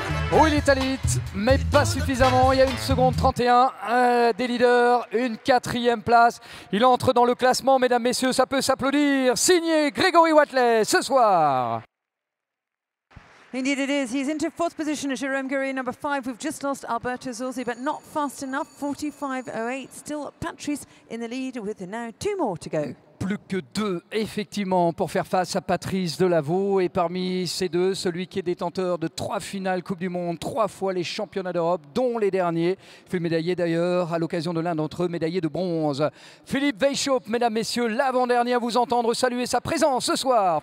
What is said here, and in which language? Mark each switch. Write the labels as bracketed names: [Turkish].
[French] Oh, il est à l'élite, mais pas suffisamment. Il y a 1 seconde 31 des leaders, une 4e place. Il entre dans le classement, mesdames, messieurs, ça peut s'applaudir. Signé Grégory Watley ce soir. [English] Indeed it is. He's into 4th position, Jérôme Guerrier, number 5. We've just lost Alberto Zorzi, but not fast enough. 45.08. Still Patrice in the lead with now 2 more to go. [French] Plus que 2, effectivement, pour faire face à Patrice Delaveau. Et parmi ces 2, celui qui est détenteur de 3 finales Coupe du Monde, 3 fois les championnats d'Europe, dont les derniers. Il fut médaillé d'ailleurs, à l'occasion de l'un d'entre eux, médaillé de bronze. Philippe Weishaupt, mesdames, messieurs, l'avant-dernier à vous entendre saluer sa présence ce soir.